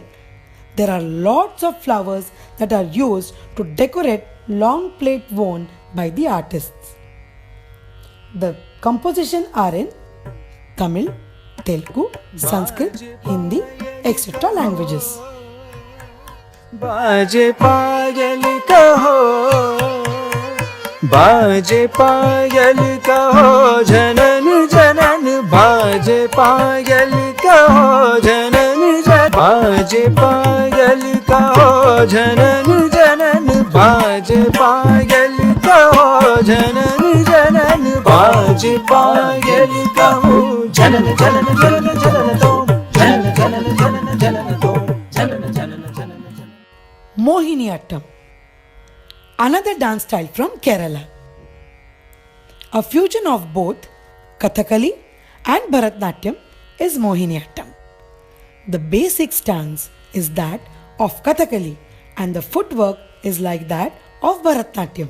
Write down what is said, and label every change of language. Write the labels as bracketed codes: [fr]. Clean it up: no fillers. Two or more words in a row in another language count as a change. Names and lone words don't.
[en] There are lots of flowers that are used to decorate long plait worn by the artists. The composition are in Tamil, Telugu, Sanskrit, Hindi, etc. languages. [hi] बाजे पायल कहो, बाजे पायल कहो, जनन जनन बाजे पायल कहो, जनन जनन बाजे पायल कहो, जनन जनन बाजे पायल कहो, जनन जनन बाजे पायल कहो, जनन जनन जनन जनन तो, जनन जनन जनन जनन तो, जनन जनन जनन. [en] Mohiniyattam, another dance style from Kerala. A fusion of both Kathakali and Bharatnatyam is Mohiniyattam. The basic stance is that of Kathakali and the footwork is like that of Bharatnatyam.